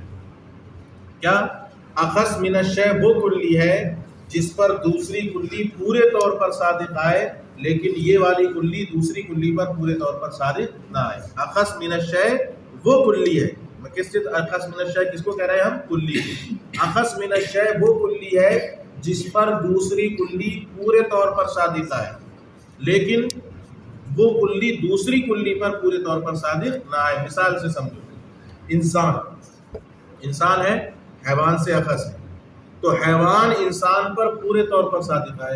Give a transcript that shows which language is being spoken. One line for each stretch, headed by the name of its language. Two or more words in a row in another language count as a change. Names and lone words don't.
Urdu: کیا
Arabic: اخص من الشیء
Urdu: وہ کلی ہے جس پر دوسری کلی پورے طور پر صادق آئے، لیکن یہ والی کلی دوسری کلی پر پورے طور پر صادق نہ آئے۔
Arabic: اخص من الشیء
Urdu: وہ کلی ہے، کس چیز
Arabic: اخص من الشیء
Urdu: کس کو کہہ رہے ہیں ہم؟ کلی۔
Arabic: اخص من الشیء
Urdu: وہ کلی ہے جس پر دوسری کلی پورے طور پر صادق آئے، لیکن وہ کلی دوسری کلی پر پورے طور پر صادق نہ آئے۔ مثال سے سمجھو، انسان ہے، حیوان سے اخص ہے، تو حیوان انسان پر پورے طور پر صادق آئے۔